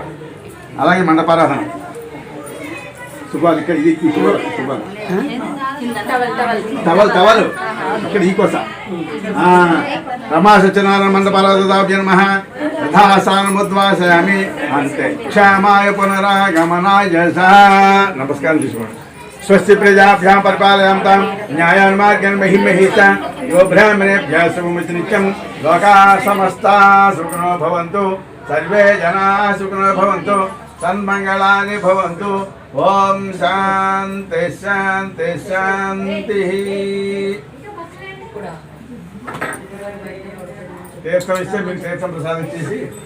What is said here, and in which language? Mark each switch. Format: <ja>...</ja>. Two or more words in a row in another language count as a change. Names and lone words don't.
<te>అలాగే మండపారాధన శుభాలు ఇక్కడ ఇది శుభాలు టవల్ ఇక్కడ ఈ కోస.</te> <sa>రమా సత్యనారాయణ మండపారాధాభ్య నమః. యథాసానముద్వాసయామి. అంతే. క్షేమాయ పునరాగమనాయ చ.</sa> <te>నమస్కారం తీసుకోండి.</te> <sa>స్వస్తి ప్రజాభ్యాం పరిపాలయంతాం న్యాయాన్ మార్గేణ మహిం మహిత యో బ్రాహ్మణేభ్యः శుభమస్తు నిత్యం. లోకాः సమస్తాः సుఖినో భవంతు. సర్వే జనాः సుఖినో భవంతు. సన్మంగళాని భవంతు. ఓం శాంతి శాంతి శాంతి.</sa> <te>తీర్థం ఇస్తే మీకు తీర్థం ప్రసాదం చేసి</te>